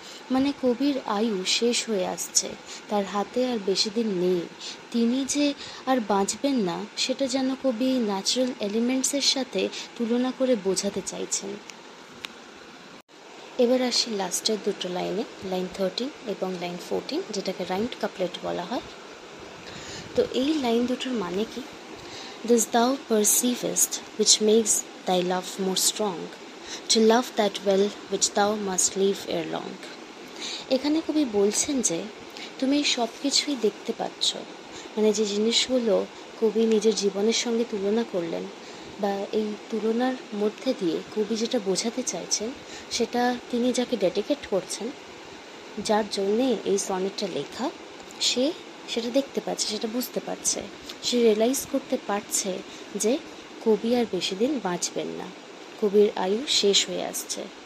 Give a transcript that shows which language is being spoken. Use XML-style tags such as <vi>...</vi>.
<bn>মানে কবির আয়ু শেষ হয়ে আসছে, তার হাতে আর বেশি দিন নেই, তিনি যে আর বাঁচবেন না সেটা যেন কবি ন্যাচারাল এলিমেন্টসের সাথে তুলনা করে বোঝাতে চাইছেন। এবার আসি লাস্টের দুটো লাইনে, লাইন 13 এবং লাইন 14, যেটাকে রাইমড কাপলেট বলা হয়। তো এই লাইন দুটোর মানে কি?</bn> <en>This thou perceivest which makes thy love more strong, to love that well which thou must leave ere long.</en> <bn>এখানে কবি বলছেন যে তুমি সব কিছুই দেখতে পাচ্ছ, মানে যে জিনিসগুলো কবি নিজের জীবনের সঙ্গে তুলনা করলেন, বা এই তুলনার মধ্যে দিয়ে কবি যেটা বোঝাতে চাইছেন সেটা তিনি যাকে ডেডিকেট করছেন, যার জন্যে এই সনেটটা লেখা, সে সেটা দেখতে পাচ্ছে, সেটা বুঝতে পারছে, সে রিয়েলাইজ করতে পারছে যে কবি আর বেশি দিন বাঁচবেন না, কবির আয়ু শেষ হয়ে আসছে।</bn>